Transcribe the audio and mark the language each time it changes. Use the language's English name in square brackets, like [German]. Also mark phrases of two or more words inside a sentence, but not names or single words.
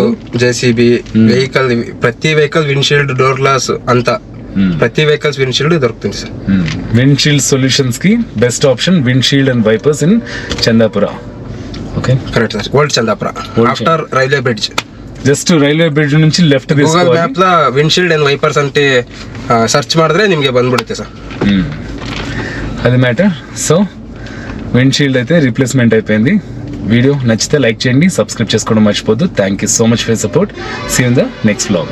[English] JCB vehicle, [Telugu] ప్రతి [English] vehicle wind shield, door glass [Telugu] అంతా ప్రతి [English] vehicles wind shield [Telugu] దొరుకుతుంది సార్. [English] wind shield solutions కి best option wind shield and wipers in Chandapura. okay, correct sir. old Chandapura after railway bridge. just railway bridge నుంచి లెఫ్ట్ Google map [Kannada] ಲ ವಿಂಡ್ ಶೀಲ್ಡ್ ಅಂಡ್ ವೈಪರ್ಸ್ ಅಂತ ಸರ್ಚ್ ಮಾಡಿದ್ರೆ ನಿಮಗೆ ಬಂದ್ಬಿಡುತ್ತೆ ಸರ್. [Telugu] అది మ్యాటర్. [English] so wind shield [Telugu] అయితే రీప్లేస్మెంట్ అయిపోయింది. వీడియో నచ్చితే లైక్ చేయండి, సబ్స్క్రైబ్ చేసుకోవడం మర్చిపోద్దు. [English] thank you so much for support. see you in the next vlog.